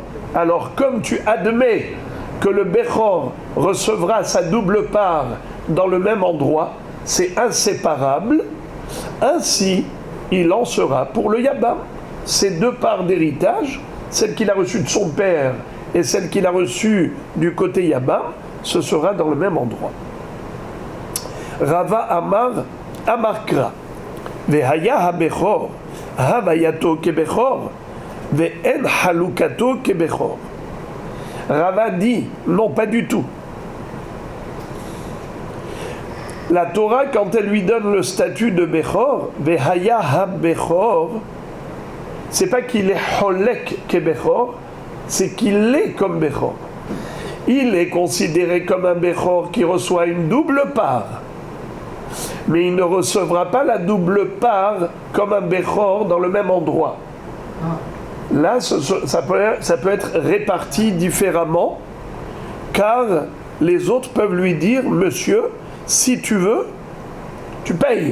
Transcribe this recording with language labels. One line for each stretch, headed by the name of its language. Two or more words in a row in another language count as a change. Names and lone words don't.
French: Alors comme tu admets que le Bechor recevra sa double part dans le même endroit, c'est inséparable, ainsi il en sera pour le Yabam. Ces deux parts d'héritage, celle qu'il a reçue de son père et celle qu'il a reçue du côté Yabam, ce sera dans le même endroit.
Hebrew: רבא אמר קרא, והיה הבכור, הוויתו כבכור, ואין חלוקתו כבכור.
French: Rava dit, non, pas du tout. La Torah, quand elle lui donne le statut de Bechor,
Hebrew: והיה הבכור,
French: c'est pas qu'il est
Hebrew: חולק כבכור,
French: c'est qu'il est comme Bechor. Il est considéré comme un Bechor qui reçoit une double part. Mais il ne recevra pas la double part comme un Bechor dans le même endroit. Là, ça peut être réparti différemment, car les autres peuvent lui dire, monsieur, si tu veux, tu payes.